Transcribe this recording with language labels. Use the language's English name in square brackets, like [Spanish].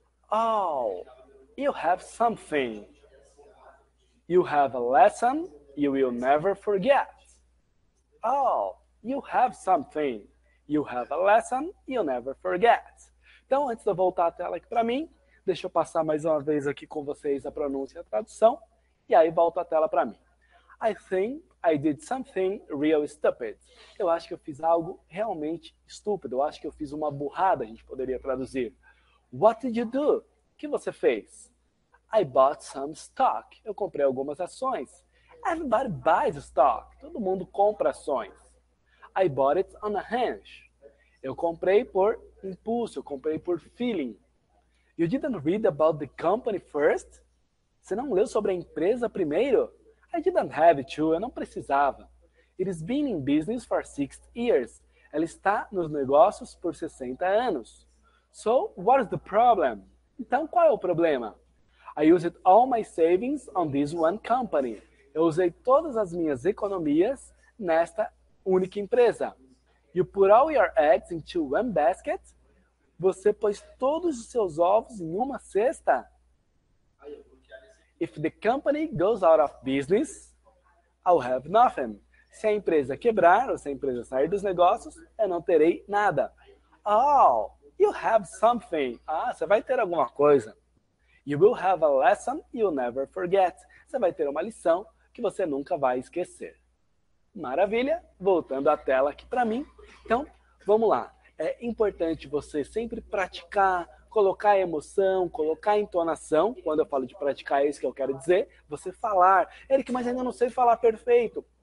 [English] Oh, you have something. You have a lesson you will never forget. Oh, you have something. You have a lesson you'll never forget. [Portuguese] Então, antes de eu voltar a tela aqui para mim, deixa eu passar mais uma vez aqui com vocês a pronúncia e a tradução, e aí volto a tela para mim. [English] I think I did something real stupid. [Portuguese] Eu acho que eu fiz algo realmente estúpido. Eu acho que eu fiz uma burrada, a gente poderia traduzir. [English] What did you do? [Portuguese] O que você fez? [English] I bought some stock. [Portuguese] Eu comprei algumas ações. [English] Everybody buys stock. [Portuguese] Todo mundo compra ações. [English] I bought it on a hunch. [Portuguese] Eu comprei por impulso, eu comprei por feeling. [English] You didn't read about the company first? [Portuguese] Você não leu sobre a empresa primeiro? [English] I didn't have to, [Portuguese] eu não precisava. [English] It has been in business for 6 years. [Portuguese] Ela está nos negócios por 60 anos. [English] So, what is the problem? [Portuguese] Então, qual é o problema? [English] I used all my savings on this one company. [Portuguese] Eu usei todas as minhas economias nesta única empresa. [English] You put all your eggs into one basket. [Portuguese] Você pôs todos os seus ovos em uma cesta. [English] If the company goes out of business, I'll have nothing. [Portuguese] Se a empresa quebrar, ou se a empresa sair dos negócios, eu não terei nada. [English] Oh, you have something. [Portuguese] Ah, você vai ter alguma coisa. [English] You will have a lesson you'll never forget. [Portuguese] Você vai ter uma lição que você nunca vai esquecer. Maravilha, voltando à tela aqui para mim. Então, vamos lá. É importante você sempre praticar, colocar emoção, colocar entonação. Quando eu falo de praticar, é isso que eu quero dizer. Você falar. Eric, mas ainda não sei falar perfeito.